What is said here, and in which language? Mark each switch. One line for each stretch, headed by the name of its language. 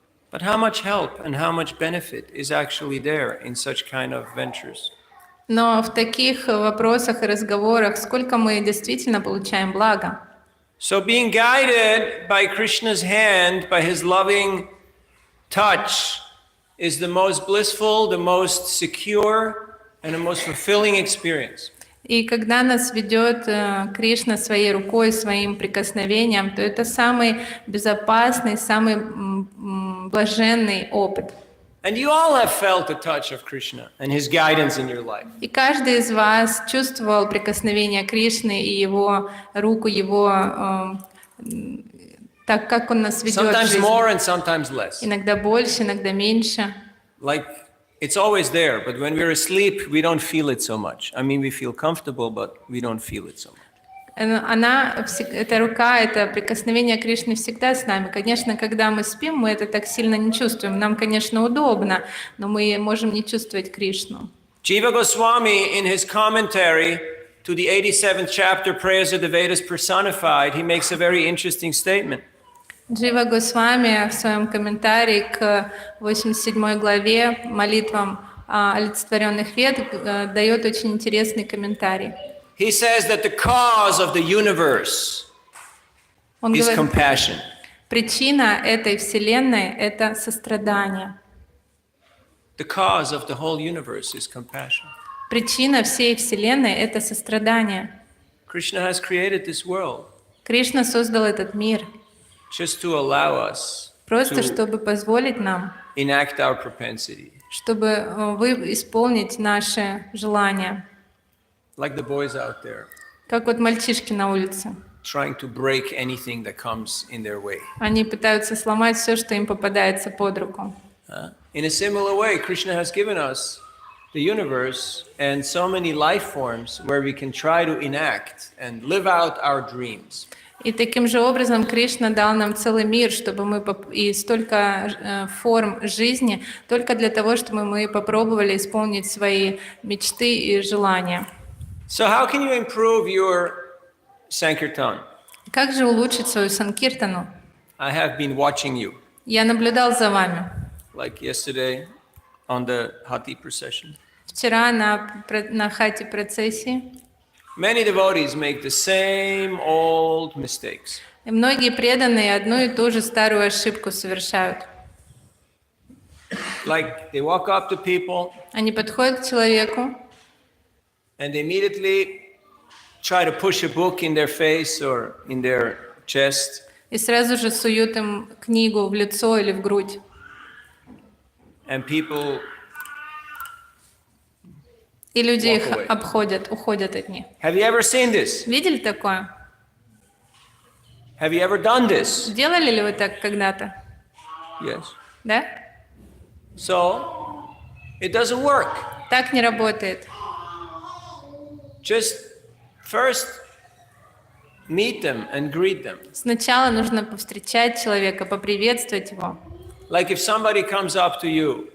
English: But how much help and how much benefit is actually there in such kind of ventures?
Russian: Но в таких вопросах и разговорах сколько мы действительно получаем блага.
English: So being guided by Krishna's hand, by his loving touch, is the most blissful, the most secure, and the most fulfilling experience.
Russian: И когда нас ведет Кришна своей рукой, своим прикосновением, то это самый безопасный, самый блаженный опыт.
English: And you all have felt the touch of Krishna and his guidance in your life.
Russian: И каждый из вас чувствовал прикосновение Кришны и его руку, его так как Он нас ведет в
English: Sometimes
Russian: жизни.
English: more and sometimes less.
Russian: Иногда больше, иногда меньше.
English: Like it's always there, but when we're asleep, we don't feel it so much. I mean, we feel comfortable, but we don't feel it so much.
Russian: Эта рука, это прикосновение Кришны всегда с нами. Конечно, когда мы спим, мы это так сильно не чувствуем. Нам, конечно, удобно, но мы можем не чувствовать Кришну.
English: Jiva Goswami, in his commentary to the 87th chapter, Prayers of the Vedas Personified, he makes a very interesting statement.
Russian: Джива Госвами в своем комментарии к 87 главе молитвам олицетворенных вед дает очень интересный комментарий.
English: He says that the cause of the universe
Russian: Он
English: is
Russian: говорит,
English: compassion.
Russian: причина этой вселенной — это сострадание.
English: The cause of the whole universe is compassion.
Russian: Причина всей вселенной — это сострадание.
English: Krishna has created this world
Russian: Кришна создал этот мир
English: just to allow us
Russian: просто,
English: to
Russian: чтобы позволить нам,
English: enact our propensity.
Russian: чтобы исполнить наши желания.
English: Like the boys out there,
Russian: Как вот мальчишки на улице.
English: trying to break anything that comes in their way.
Russian: Они пытаются сломать все, что им попадается под руку.
English: In a similar way, Krishna has given us the universe and so many life forms where we can try to enact and live out our dreams.
Russian: И таким же образом Кришна дал нам целый мир, чтобы мы и столько форм жизни, только для того, чтобы мы попробовали исполнить свои мечты и желания.
English: So how can you improve your Sankirtan?
Russian: Как же улучшить свою санкиртану?
English: I have been watching you,
Russian: Я наблюдал за вами.
English: like yesterday on the Hati procession.
Russian: Вчера на хате процессии.
English: Many devotees make the same old mistakes.
Russian: И многие преданные одну и ту же старую ошибку совершают.
English: Like they walk up to people
Russian: Они подходят к человеку,
English: and they immediately try to push a book in their face or in their chest.
Russian: и сразу же суют им книгу в лицо или в грудь.
English: And people
Russian: И люди
English: Walk
Russian: их
English: away.
Russian: обходят, уходят от них.
English: Have you ever seen this?
Russian: Видели такое?
English: Have you ever done this?
Russian: Делали ли вы так когда-то?
English: Yes.
Russian: Да?
English: So it doesn't work.
Russian: Так не работает.
English: Just first meet them and greet them.
Russian: Сначала нужно повстречать человека, поприветствовать его.
English: Like if somebody comes up to you